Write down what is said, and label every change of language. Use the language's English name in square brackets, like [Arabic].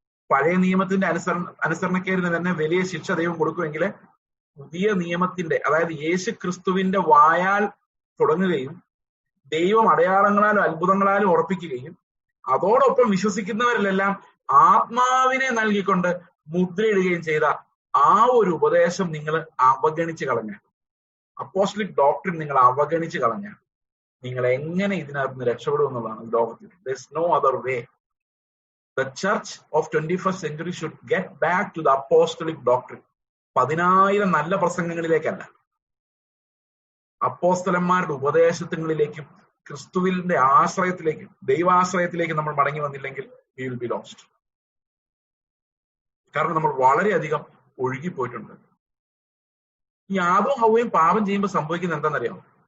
[Malayalam] പഴയ നിയമത്തിന്റെ അനുസരണക്കേടിന് തന്നെ വലിയ ശിക്ഷ ദൈവം കൊടുക്കുമെങ്കിൽ പുതിയ നിയമത്തിന്റെ, അതായത് യേശു ക്രിസ്തുവിന്റെ വായാൽ തുടങ്ങുകയും ദൈവം അടയാളങ്ങളാലും അത്ഭുതങ്ങളാലും ഉറപ്പിക്കുകയും അതോടൊപ്പം വിശ്വസിക്കുന്നവരിലെല്ലാം ആത്മാവിനെ നൽകിക്കൊണ്ട് മുദ്രയിടുകയും ചെയ്ത ആ ഒരു ഉപദേശം നിങ്ങൾ അവഗണിച്ച് കളഞ്ഞ, അപ്പോസ്റ്റലിക് ഡോക്ട്രിൻ നിങ്ങൾ അവഗണിച്ച് കളഞ്ഞ, നിങ്ങൾ എങ്ങനെ ഇതിനകത്ത് നിന്ന് രക്ഷപ്പെടും എന്നുള്ളതാണ് ലോകത്തിൽ. [English] There's no other way. The church of 21st century should get back to the apostolic doctrine. [Malayalam] 10,000 നല്ല പ്രസംഗങ്ങളിലേക്കല്ല, അപ്പോസ്തലന്മാരുടെ ഉപദേശങ്ങളിലേക്കും ക്രിസ്തുവിന്റെ ആശ്രയത്തിലേക്കും ദൈവാശ്രയത്തിലേക്കും നമ്മൾ മടങ്ങി വന്നില്ലെങ്കിൽ [English] we will be lost. [Malayalam] കാരണം നമ്മൾ വളരെയധികം ഒഴുകിപ്പോയിട്ടുണ്ട്. ഈ ആദവും ഹവ്വയും പാപം ചെയ്യുമ്പോൾ സംഭവിക്കുന്നത് എന്താണെന്നറിയാമോ?